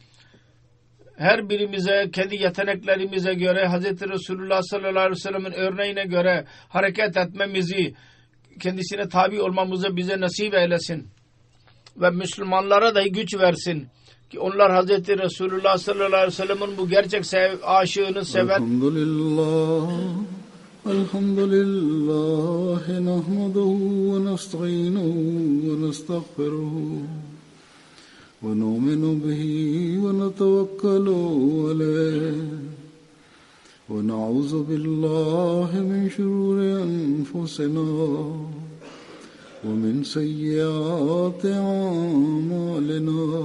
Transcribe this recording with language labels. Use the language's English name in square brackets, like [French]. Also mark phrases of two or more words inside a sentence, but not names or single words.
[Turkish] Her birimize kendi yeteneklerimize göre Hz. Resulullah [Arabic] صلى الله عليه وسلم'in [Turkish] örneğine göre hareket etmemizi, kendisine tabi olmamızı bize nasip eylesin. Ve Müslümanlara da güç versin ki onlar Hz. Resulullah [Arabic] صلى الله عليه وسلم'in [Turkish] bu gerçek aşığını seven. [Arabic] الحمد لله نحمده ونستعينه ونستغفره ونؤمن به ونتوكل عليه ونعوذ بالله من شرور أنفسنا ومن سيئات أعمالنا